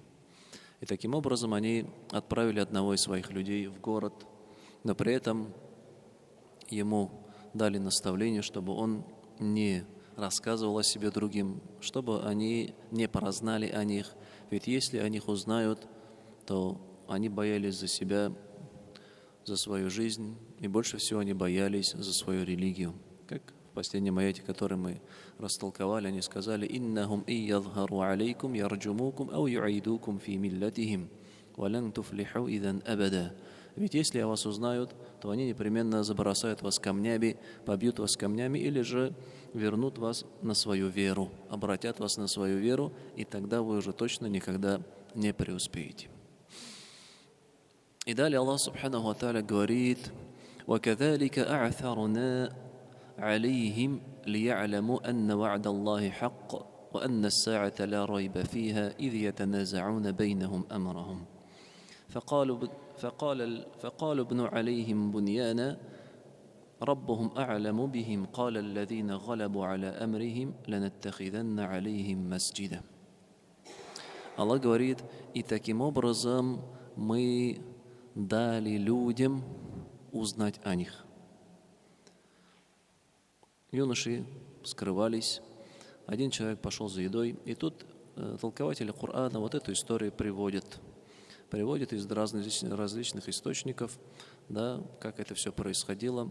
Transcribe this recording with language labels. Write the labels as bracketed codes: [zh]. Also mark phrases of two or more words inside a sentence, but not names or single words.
[ru] И таким образом они отправили одного из своих людей в город, но при этом ему дали наставление, чтобы он не рассказывал о себе другим, чтобы они не прознали о них. Ведь если о них узнают, то они боялись за себя, за свою жизнь, и больше всего они боялись за свою религию. Как в последнем аяте, который мы растолковали, они сказали: [ar] «إنهم إن يظهروا عليكم يرجموكم أو يعيدوكم في ملتهم، ولن تفلحوا إذا أبدا». [ru] Ведь если о вас узнают, то они непременно забросают вас камнями, побьют вас камнями или же вернут вас на свою веру, обратят вас на свою веру, и тогда вы уже точно никогда не преуспеете. И далее Аллах [ar] سبحانه وتعالى говорит: وَكَذَلِكَ أَعْثَرْنَا عَلَيْهِمْ لِيَعْلَمُوا أَنَّ وَعْدَ اللَّهِ حَقٌّ وَأَنَّ السَّاعَةَ لَا رَيْبَ فِيهَا إِذْ يَتَنَازَعُونَ بَيْنَهُمْ أَمْرَهُمْ فقالوا ابنوا عليهم بنيانا ربهم أعلم بهم قال الذين غلبوا على أمرهم لنتخذن عليهم مسجدا. [ru] Аллах говорит: и таким образом мы дали людям узнать о них. Юноши скрывались, один человек пошел за едой, и тут толкователи Корана вот эту историю приводят из различных источников, да, как это все происходило.